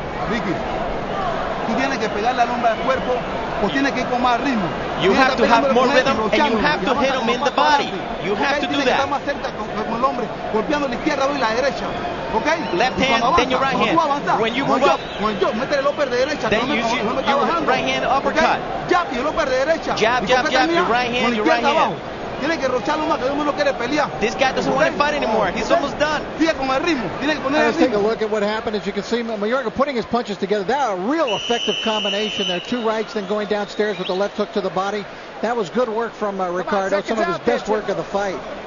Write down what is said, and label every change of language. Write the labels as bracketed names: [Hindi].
[Spanish] Ricky, tú tienes que pegarle al hombre al cuerpo o tienes que ir con más ritmo. [English] You have to have more rhythm and you have to hit him in the body. You have to do that. [Spanish] Más cerca con el hombre, golpeando la izquierda y la derecha. [English] Okay? Left hand, then your right hand. When you move up, then use your right hand uppercut. [Spanish] Jab y el upper de derecha. [English] Jab, jab, jab, your right hand, your right hand. [Spanish] Tiene que rocharlo más, que no quiere pelear. [English] This guy doesn't want to fight anymore. He's almost done. [Spanish] Sigue con el ritmo. Tiene que poner el [English] Let's take a [Spanish] ritmo. [English] look at what happened. As you can see, Mayorga putting his punches together. That a real effective combination there. 2 rights, then going downstairs with the left hook to the body. That was good work from Ricardo. Some of his best work of the fight.